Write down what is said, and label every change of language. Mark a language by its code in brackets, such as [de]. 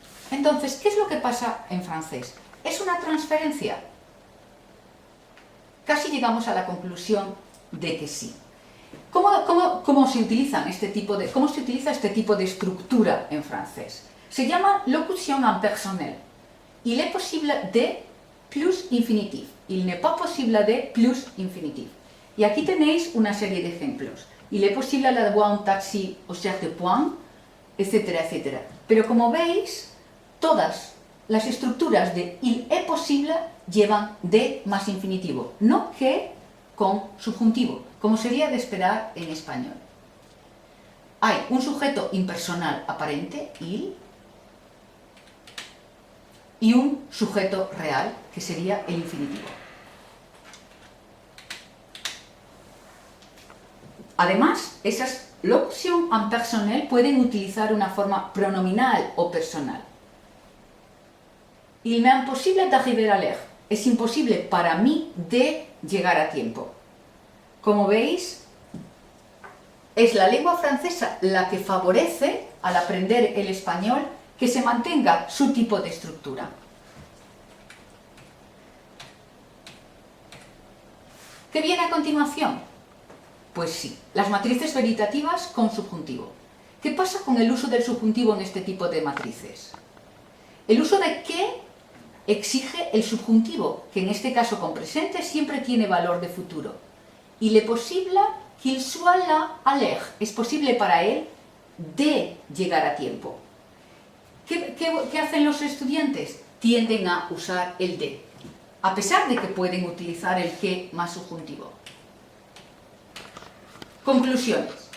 [es] Entonces, ¿qué es lo que pasa en francés? ¿Es una transferencia? Casi llegamos a la conclusión de que sí. ¿Cómo se utiliza este tipo de estructura en francés? Se llama [fr] locution impersonnelle. Il est possible de plus infinitif. Il n'est pas possible de plus infinitif. [es] Y aquí tenéis una serie de ejemplos. [fr] Il est possible d'avoir un taxi au cercle de point, [es] etcétera, etcétera. Pero como veis, todas las estructuras de [fr] il est possible [es] llevan de más infinitivo, no que con subjuntivo, como sería de esperar en español. Hay un sujeto impersonal aparente, il, y un sujeto real, que sería el infinitivo. Además, esas [fr] locutions impersonnelles [es] pueden utilizar una forma pronominal o personal. [fr] Il m'est impossible d'arriver à l'heure. [es] Es imposible para mí de llegar a tiempo. Como veis, es la lengua francesa la que favorece al aprender el español que se mantenga su tipo de estructura. ¿Qué viene a continuación? Pues sí, las matrices veritativas con subjuntivo. ¿Qué pasa con el uso del subjuntivo en este tipo de matrices? El uso de qué exige el subjuntivo, que en este caso con presente siempre tiene valor de futuro. [fr] Il est possible qu'il soit là à l'heure. [es] Es posible para él de llegar a tiempo. ¿Qué hacen los estudiantes? Tienden a usar el de, a pesar de que pueden utilizar el que más subjuntivo. Conclusiones.